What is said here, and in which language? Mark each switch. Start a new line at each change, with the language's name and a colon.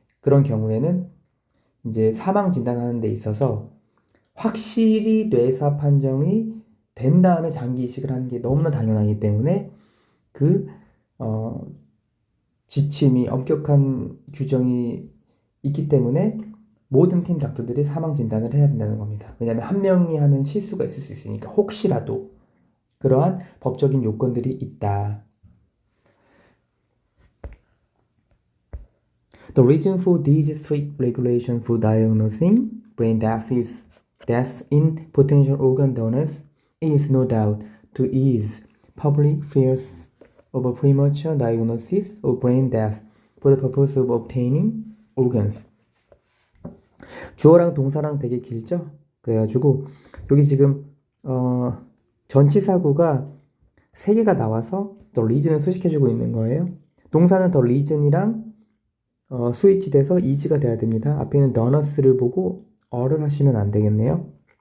Korean: 그런 경우에는 이제 사망 진단하는 데 있어서 확실히 뇌사 판정이 된 다음에 장기 이식을 하는 게 너무나 당연하기 때문에 지침이 엄격한 규정이 있기 때문에 모든 팀 닥터들이 사망 진단을 해야 된다는 겁니다. 왜냐하면 한 명이 하면 실수가 있을 수 있으니까 혹시라도 그러한 법적인 요건들이 있다.
English: The reason for these strict regulations for diagnosing brain death is death in potential organ donors is no doubt to ease public fears of a premature diagnosis of brain death for the purpose of obtaining organs.
Korean: 주어랑 동사랑 되게 길죠? 그래가지고 여기 지금 전치사구가 3개가 나와서
English: the reason
Korean: 을 수식해주고 있는 거예요. 동사는 the reason이랑 스위치 돼서 is가 돼야 됩니다. 앞에 있는 doners를 보고 어를 하시면 안 되겠네요.